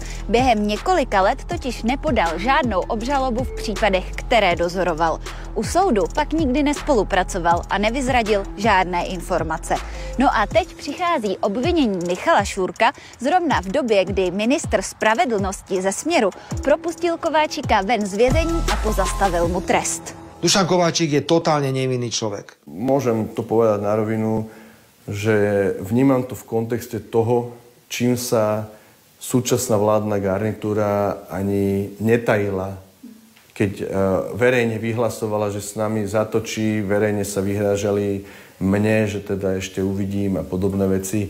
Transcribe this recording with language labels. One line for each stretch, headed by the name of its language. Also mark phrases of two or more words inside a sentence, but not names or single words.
Czech: Během několika let totiž nepodal žádnou obžalobu v případech, které dozoroval. U soudu pak nikdy nespolupracoval a nevyzradil žádné informace. No a teď přichází obvinění Michala Šúrka zrovna v době, kdy ministr spravedlnosti ze Směru propustil Kováčika ven z vězení a pozastavil mu trest.
Slovak: Dušan Kováčik je totálne nevinný človek. Môžem to povedať na rovinu, že vnímam to v kontexte toho, čím sa súčasná vládna garnitúra ani netajila, keď verejne vyhlasovala, že s nami zatočí, verejne sa vyhrážali mne, že teda ešte uvidím a podobné veci.